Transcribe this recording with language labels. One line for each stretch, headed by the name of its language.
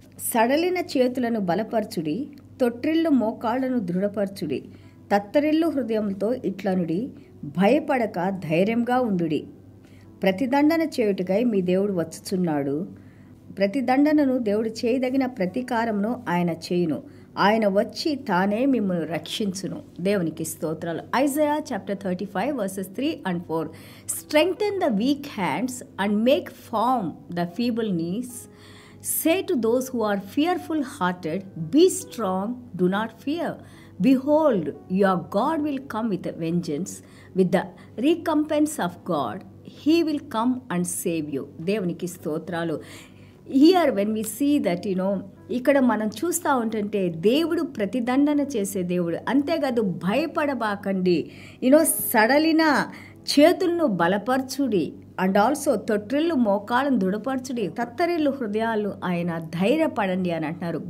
Telugu: సడలిన చేతులను బలపరచుడి, తొట్రిల్లు మోకాళ్లను దృఢపరచుడి, తత్తరిల్లు హృదయంతో ఇట్లనుడి, భయపడక ధైర్యంగా ఉండుడి. ప్రతిదండన చేయుటకై మీ దేవుడు వచ్చుచున్నాడు. ప్రతిదండనను దేవుడు చేయదగిన ప్రతీకారమును ఆయన చేయును. ఆయన వచ్చి తానే మిమ్మల్ని రక్షించును. దేవునికి స్తోత్రాలు.
English: Isaiah chapter 35 verses 3 and 4. Strengthen the weak hands and make firm the feeble knees. Say to those who are fearful hearted, be strong, do not fear. Behold, your God will come with a vengeance, with the recompense of God. He will come and save you.
Telugu: దేవునికి స్తోత్రాలు.
English: here when we see that
Telugu: ఇక్కడ మనం చూస్తూ ఉంటుంటే దేవుడు ప్రతిదండన చేసే దేవుడు. అంతేకాదు భయపడబాకండి, సడలిన చేతులను బలపరచుడి,
English: and also
Telugu: తొట్రిల్లు మోకాళ్ళను దృఢపరచుడి, తత్తరిల్లు హృదయాలు ఆయన ధైర్యపడండి అని అంటున్నారు.